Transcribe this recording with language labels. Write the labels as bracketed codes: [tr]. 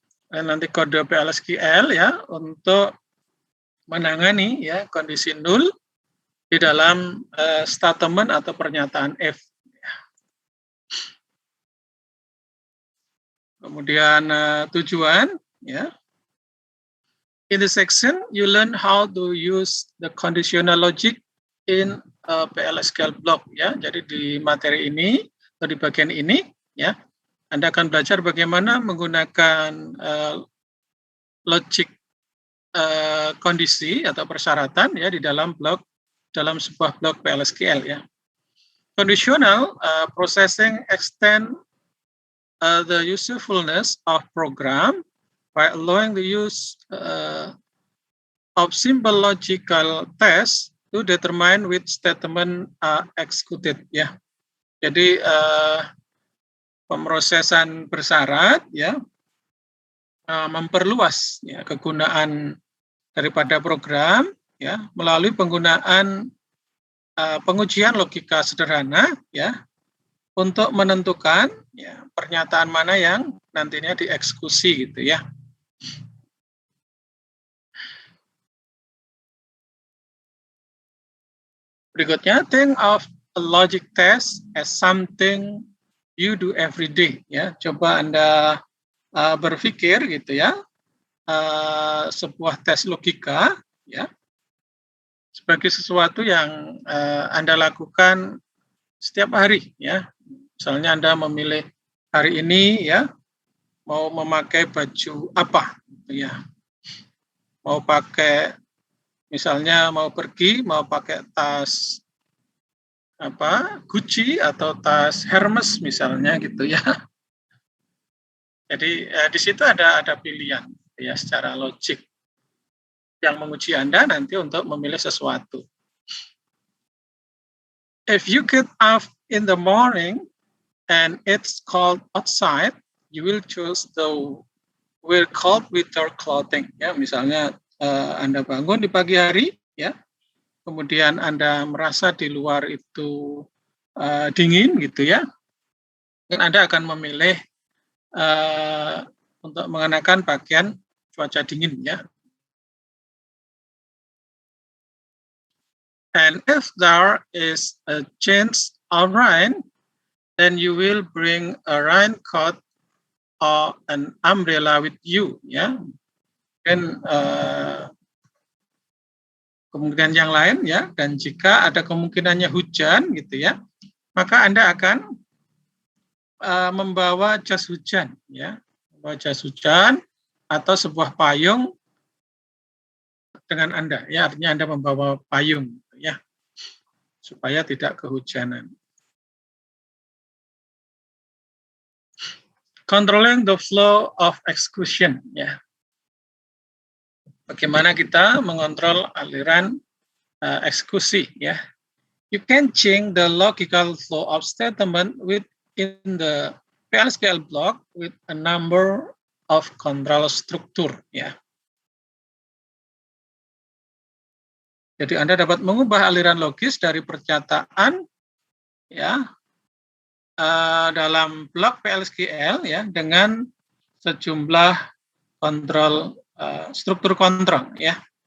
[id] nanti kode PLSQL ya untuk menangani ya kondisi nul di dalam statement atau pernyataan if. Kemudian tujuan ya. [en] In this section, you learn how to use the conditional logic in a PLSQL block ya. [id] Jadi di materi ini atau di bagian ini ya, Anda akan belajar bagaimana menggunakan logic kondisi atau persyaratan ya di dalam sebuah blok PLSQL ya. [en] Conditional processing extend the usefulness of program by allowing the use of simple logical tests to determine which statement are executed ya. [id] Jadi pemrosesan bersyarat ya memperluas ya kegunaan daripada program ya melalui penggunaan pengujian logika sederhana ya untuk menentukan ya pernyataan mana yang nantinya dieksekusi gitu ya. Berikutnya, [en] think of a logic test as something you do every day ya. [id] Coba Anda berpikir gitu ya, sebuah tes logika ya sebagai sesuatu yang Anda lakukan setiap hari ya. Misalnya Anda memilih hari ini ya mau memakai baju apa gitu ya. Mau pakai misalnya mau pergi mau pakai tas Gucci atau tas Hermes misalnya gitu ya. Jadi di situ ada pilihan ya secara logik yang menguji Anda nanti untuk memilih sesuatu. [en] If you get up in the morning and it's cold outside, you will choose the wear cold winter clothing. [id] Ya, misalnya Anda bangun di pagi hari, ya, kemudian Anda merasa di luar itu dingin gitu ya, dan Anda akan memilih untuk mengenakan pakaian cuaca dingin ya. [en] And if there is a chance of rain, then you will bring a raincoat or an umbrella with you ya. [id] Dan kemungkinan yang lain ya, dan jika ada kemungkinannya hujan gitu ya, maka Anda akan membawa jas hujan ya, membawa jas hujan atau sebuah payung dengan Anda ya, artinya Anda membawa payung ya supaya tidak kehujanan. [en] Controlling the flow of execution [id] ya. Bagaimana kita mengontrol aliran eksekusi ya. [en] You can change the logical flow of statement within the PLSQL block with a number of control structure ya. [id] Jadi Anda dapat mengubah aliran logis dari pernyataan ya dalam blok PLSQL ya dengan sejumlah kontrol struktur kontrol ya.